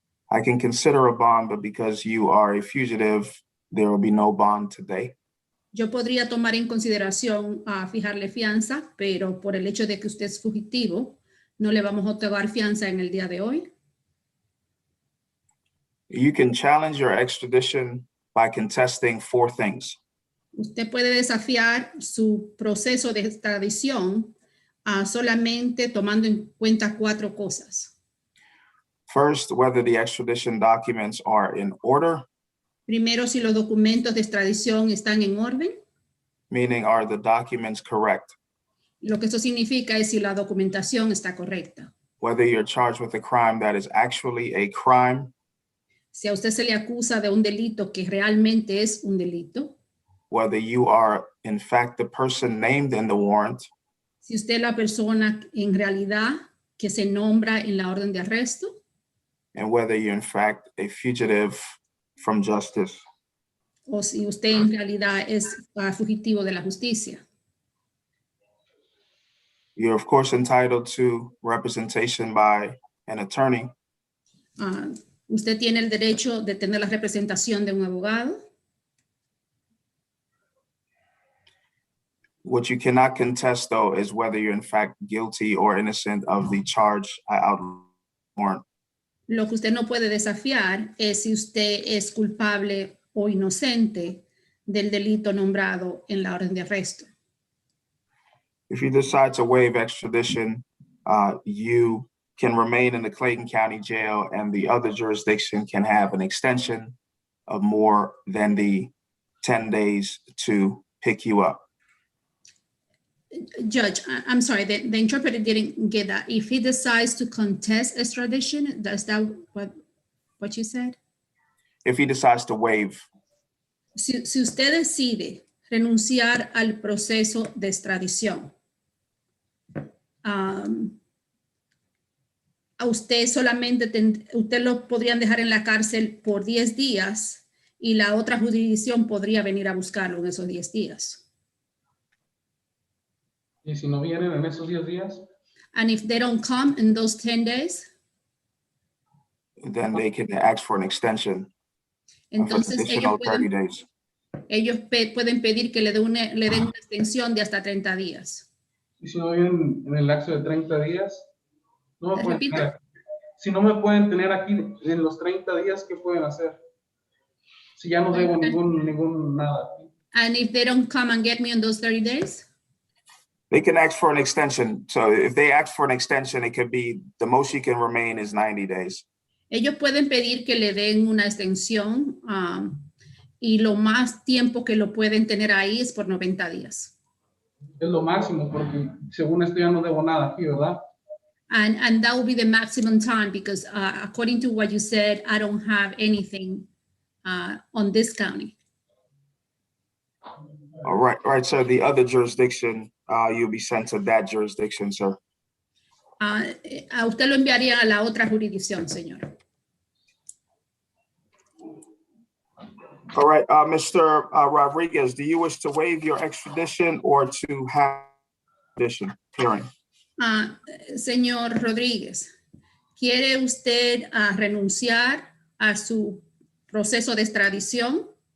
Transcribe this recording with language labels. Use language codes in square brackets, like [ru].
[en] I can consider a bond, but because you are a fugitive, there will be no bond today. [es] Yo podría tomar en consideración fijarle fianza, pero por el hecho de que usted es fugitivo, no le vamos a otorgar fianza en el día de hoy. [en] You can challenge your extradition by contesting 4 things. [es] Usted puede desafiar su proceso de extradición solamente tomando en cuenta 4 cosas. [en] First, whether the extradition documents are in order. [es] Primero, si los documentos de extradición están en orden. [en] Meaning, are the documents correct? [es] Lo que eso significa es si la documentación está correcta. [en] Whether you're charged with a crime that is actually a crime. [es] Si a usted se le acusa de un delito que realmente es un delito. [en] Whether you are, in fact, the person named in the warrant. [es] Si usted es la persona en realidad que se nombra en la orden de arresto. [en] And whether you're, in fact, a fugitive from justice. [es] O si usted en realidad es fugitivo de la justicia. [en] You're, of course, entitled to representation by an attorney. [es] Usted tiene el derecho de tener la representación de un abogado. [en] What you cannot contest, though, is whether you're in fact guilty or innocent of the charge I outlined. [es] Lo que usted no puede desafiar es si usted es culpable o inocente del delito nombrado en la orden de arresto. [en] If you decide to waive extradition, you can remain in the Clayton County Jail and the other jurisdiction can have an extension of more than the 10 days to pick you up. Judge, I'm sorry, the interpreter didn't get that. If he decides to contest extradition, is that what you said? If he decides to waive. [es] Si usted decide renunciar al proceso de extradición, a usted solamente, usted lo podrían dejar en la cárcel por 10 días y la otra jurisdicción podría venir a buscarlo en esos 10 días. Y si no vienen en esos 10 días, [en] And if they don't come in those 10 days, then they can ask for an extension of an [es] entonces [en] additional 30 days. [es] ellos pueden pedir que le den una extensión de hasta 30 días. y si no vienen en el lapso de 30 días, no me pueden Repita. tener aquí. Si no me pueden tener aquí en los 30 días, ¿qué pueden hacer? Si ya no debo ningún nada aquí. [en] And if they don't come and get me in those 30 days, They can ask for an extension. So if they ask for an extension, it could be, the most you can remain is 90 days. [es] ellos pueden pedir que le den una extensión y lo más tiempo que lo pueden tener ahí es por 90 días. Es lo máximo, porque según esto ya no debo nada aquí, ¿verdad? [en] And that will be the maximum time because according to what you said, I don't have anything on this county. All right. So the other jurisdiction, you'll be sent to that jurisdiction, sir. [es] A usted lo enviaría a la otra jurisdicción, señor. [en] All right, Mr. Rodriguez, do you wish to waive your extradition or to have extradition hearing? [es] Señor Rodríguez, ¿quiere usted renunciar a su proceso de extradición?